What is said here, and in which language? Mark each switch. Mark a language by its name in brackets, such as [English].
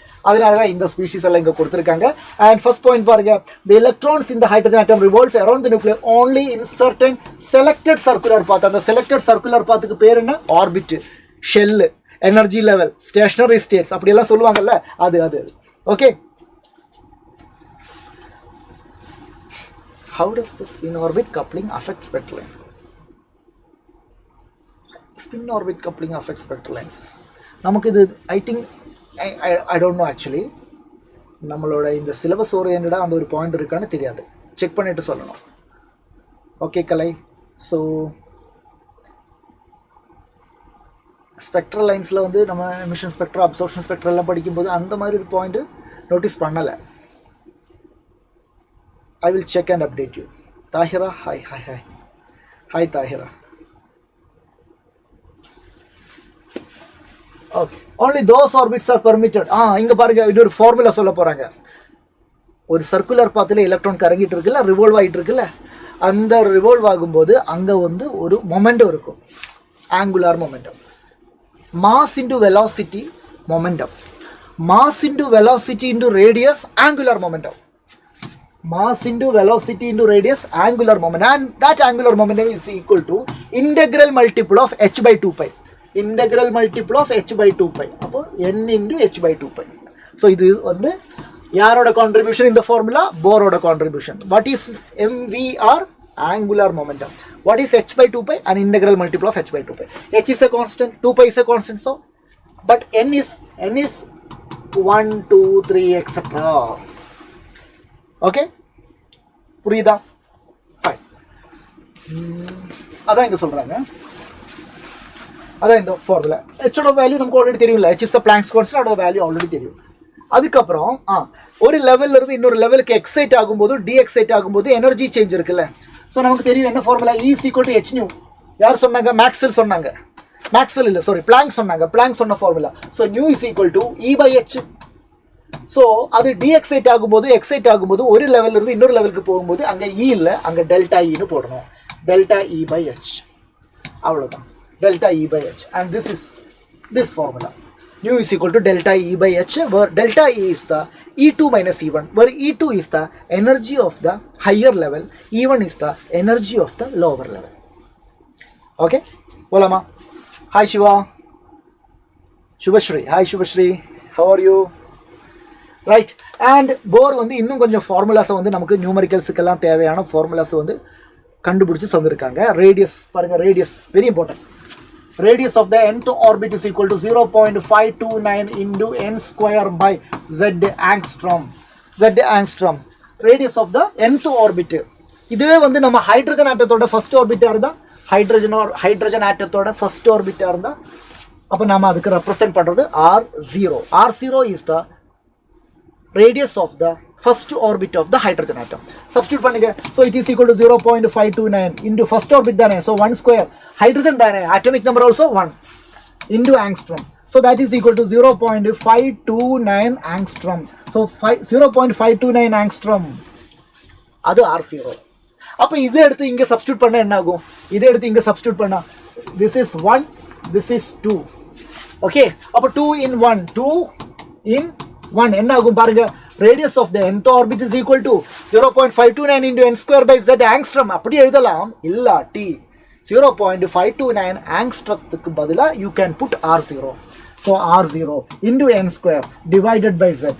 [Tamil] அதனால தான் இந்த ஸ்பீஷீஸ் எல்லாம் இங்கே கொடுத்துருக்காங்க. அண்ட் ஃபர்ஸ்ட் பாயிண்ட் பாருங்க, [English] The electrons இந்த hydrogen atom revolves around the nucleus only in certain selected circular path. [Tamil] அந்த செலக்டட் சர்க்குலர் பாத்துக்கு பேர் என்ன? Orbit, shell, energy level, stationary states அப்படியெல்லாம் சொல்லுவாங்கல்ல, அது okay. [English] How does the spin orbit coupling affect spectral lines? Spin orbit coupling affects spectral lines. [Tamil] நமக்கு இது [English] I think I don't know actually. [Tamil] நம்மளோட இந்த சிலபஸ் ஓரியன்டாக அந்த ஒரு பாயிண்ட் இருக்கான்னு தெரியாது, செக் பண்ணிட்டு சொல்லணும். ஓகே கலை. ஸோ ஸ்பெக்ட்ரல் லைன்ஸில் வந்து நம்ம எமிஷன் ஸ்பெக்ட்ரா, அப்சார்ப்ஷன் ஸ்பெக்ட்ரா எல்லாம் படிக்கும்போது அந்த மாதிரி ஒரு பாயிண்ட்டு நோட்டீஸ் பண்ணலை. [English] I will check and update you. Tahira, hi Tahira. Okay, only those orbits are permitted. [Tamil] இங்க பாருங்க, இது ஒரு ஃபார்முலா சொல்ல போறாங்க. ஒரு சர்க்குலர் பாத்தில் எலக்ட்ரான் கறங்கிட்டு இருக்குல்ல, ரிவால்வ் ஆகிட்டு இருக்குல்ல, அந்த ரிவால்வ் ஆகும்போது அங்கே வந்து ஒரு மொமெண்டம் இருக்கும், angular momentum. [English] Mass into velocity momentum, mass into velocity into radius angular momentum, mass into velocity into radius angular momentum, and that angular momentum is equal to integral multiple of h by 2 pi. Integral multiple of h by 2 pi. அப்போ n into h by 2 pi. So இது வந்து யாரோட contribution in the formula? Bohr-ஓட contribution. What is MVR? Angular momentum. What is h by 2 pi? An integral multiple of h by 2 pi. h is a constant, 2 pi is a constant. So but n is 1 2 3 etc. [Tamil] Okay, புரியுதா? Fine. அதான் இங்கே சொல்கிறாங்க, அதான் இந்த formula. ஹெச்சோட value நமக்கு already தெரியும்ல, [English] h is the Planck's constant, [Tamil] அதோட value already தெரியும். அதுக்கப்புறம் ஒரு லெவல்ல இருந்து இன்னொரு லெவலுக்கு எக்ஸைட் ஆகும்போது டீஎக்ஸைட் ஆகும்போது எனர்ஜி சேஞ்ச் இருக்குல்ல. ஸோ நமக்கு தெரியும் என்ன formula [English] E is equal to h nu. [Tamil] யார் சொன்னாங்க? மேக்ஸ்வெல் சொன்னாங்க. மேக்ஸ்வெல் இல்லை, சாரி, பிளாங்க் சொன்னாங்க. பிளாங்க் சொன்ன formula. So new is equal to E/h. So அது டீஎக்ஸைட் ஆகும்போது எக்ஸைட் ஆகும்போது ஒரு லெவலில் இருந்து இன்னொரு லெவலுக்கு போகும்போது அங்கே E இல்லை, அங்கே டெல்டா ஈன்னு போடணும். Delta E/h. அவ்வளோதான், delta E/h. [English] And this is this formula. Nu is equal to delta E/h, where delta E is the E2 minus E1, where E2 is the energy of the higher level, E1 is the energy of the lower level. Okay? Volama. Hi Shiva. Shubhashri. Hi Shubhashri. How are you? Right. [Tamil] And Bohr வந்து இன்னும் கொஞ்சம் ஃபார்முலாஸை வந்து நமக்கு நியூமரிக்கல்ஸுக்கெல்லாம் தேவையான ஃபார்முலாஸை வந்து கண்டுபிடிச்சி தந்திருக்காங்க. Radius பாருங்கள், radius very important. [English] Radius of the nth orbit is equal to 0.529 into n square by z angstrom. Z angstrom. Radius of the nth orbit. [Tamil] இதுவே வந்து நம்ம ஹைட்ரஜன் ஆட்டத்தோட ஃபர்ஸ்ட் ஆர்பிட்டா இருந்தா, ஹைட்ரஜன் ஆட்டத்தோட ஃபர்ஸ்ட் ஆர்பிட்டா இருந்தா, அப்போ நாம அதுக்கு ரெப்ரசென்ட் பண்றது R0. [English] R0 is the radius of the first orbit of the hydrogen atom. [Tamil] Substitute பண்ணுங்க. [English] So it is equal to 0.529 into first orbit தானே, so 1 square. Hydrogen தானே, atomic number also 1 into angstrom. So that is equal to 0.529 angstrom. So 0.529 angstrom. அது R0. [Tamil] அப்போ இதை எடுத்து இங்கே substitute பண்ண என்ன ஆகும்? இதை எடுத்து இங்கே சப்ஸ்டியூட் பண்ணா [English] this is 1, this is 2. [Tamil] Okay, அப்போ 2 in 1, 2 in 1 என்ன ஆகும் பாருங்க. [English] radius of the nth orbit is equal to 0.529 into n square by z angstrom. [Tamil] அப்படி எழுதலாம். இல்லாட்டி 0.529 angstromத்துக்கு பதிலா [English] you can put R0. So R0 into n square divided by z.